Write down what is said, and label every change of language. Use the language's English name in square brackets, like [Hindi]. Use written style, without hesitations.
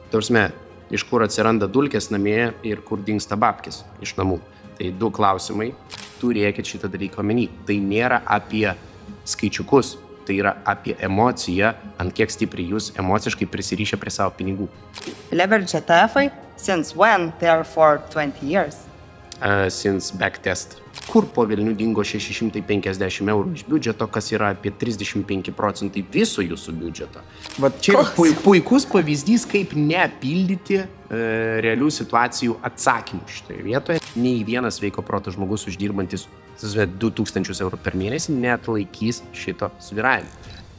[Lithuanian] Tarsme, iš kur atsiranda dulkės namie ir kur dingsta babkės iš namų. Tai 2 klausimai, turėkit šitą dalyką omeny. Tai nėra apie skaičiukus, tai yra apie emociją, ant kiek stipriai jūs emociškai prisirišę prie savo pinigų. [English] Leverage ETF-ai, since when? They are for 20 years. Since backtest. [Lithuanian] Kur po velnių dingo 650 eurų iš biudžeto, kas yra apie 35% viso jūsų biudžeto. Vat čia yra puikus pavyzdys, kaip nepildyti realių situacijų atsakymų šitoje vietoje. Nei vienas sveiko proto žmogus uždirbantis 2000 eurų per mėnesį neatlaikys šito svyravimo.